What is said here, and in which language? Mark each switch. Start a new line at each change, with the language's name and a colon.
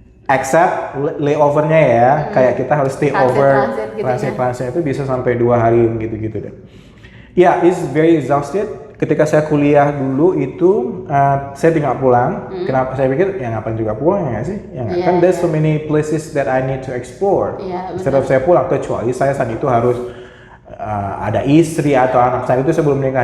Indonesian: except layovernya ya, kayak kita harus stay over Transit gitu ya. transit itu bisa sampai 2 hari gitu-gitu deh. Ya,
English: it's very exhausted.
Indonesian: Ketika saya kuliah dulu itu saya tinggal pulang. Kenapa saya pikir ya ngapain juga pulang ya nggak sih? Ya nggak. Iya, Kan
English: there's iya. so many places that I need to explore.
Indonesian: Iya,
English: Instead of
Indonesian: saya pulang, kecuali saya saat itu harus ada istri atau anak saya itu sebelum menikah.